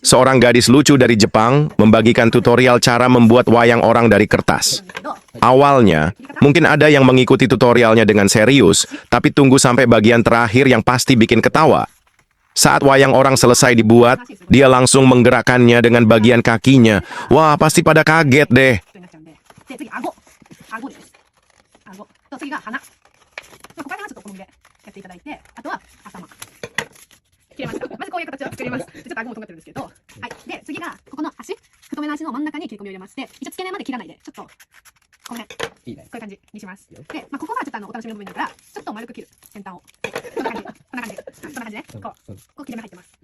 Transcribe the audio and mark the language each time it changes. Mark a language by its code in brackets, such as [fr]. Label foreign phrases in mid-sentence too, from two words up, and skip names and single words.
[id] seorang gadis lucu dari Jepang membagikan tutorial cara membuat wayang orang dari kertas. Awalnya, mungkin ada yang mengikuti tutorialnya dengan serius, tapi tunggu sampai bagian terakhir yang pasti bikin ketawa. Saat wayang orang selesai dibuat, dia langsung menggerakkannya dengan bagian kakinya. Wah, pasti pada kaget deh. [ja] で次顎です顎と次が鼻ここら辺はちょっとお好みでやっていただいて、あとは頭切れました。まずこういう形を作ります。ちょっと顎も尖ってるんですけど、はい。で次がここの足、太めの足の真ん中に切り込みを入れまして、一応付け根まで切らないでちょっとこの辺いいね、こういう感じにします。で、ここがちょっとお楽しみの部分だからちょっと丸く切る先端を、こんな感じこんな感じこんな感じね、こう切れ目入ってます。